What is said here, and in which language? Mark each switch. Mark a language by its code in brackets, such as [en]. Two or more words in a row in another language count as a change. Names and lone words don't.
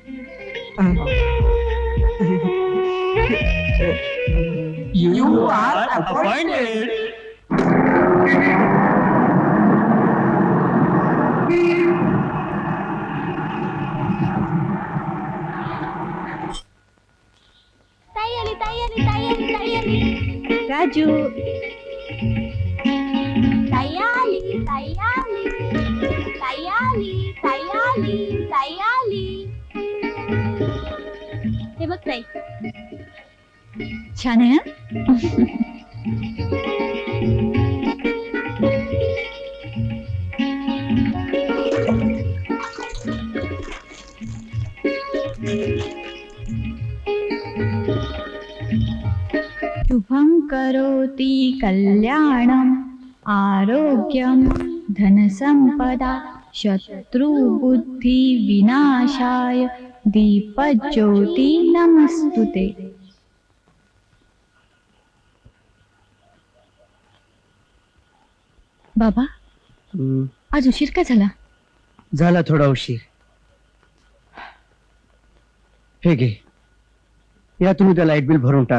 [en] You are appointed. [mr] राजू, हे बघ ताई. छान आहे ना? [sa] शुभं करोति कल्याणम् आरोग्यं धनसंपदा शत्रुबुद्धि विनाशाय दीपज्योति नमस्तुते. [mr] बाबा, आज उशीर का झाला? झाला थोडा उशीर. हे घे, यातून त्या लाईट बिल भरून टाक.